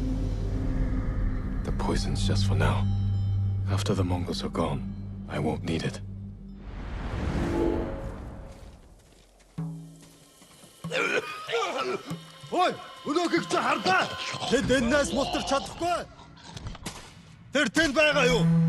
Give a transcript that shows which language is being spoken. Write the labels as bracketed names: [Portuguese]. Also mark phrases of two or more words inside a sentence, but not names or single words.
[English] The poison's just for now. After the Mongols are gone, I won't need it. [Mongolian] Ой, өнөөхийг чи хардаа. Тэд энэс мултарч чадахгүй. Тэр тэнд байгаа юу?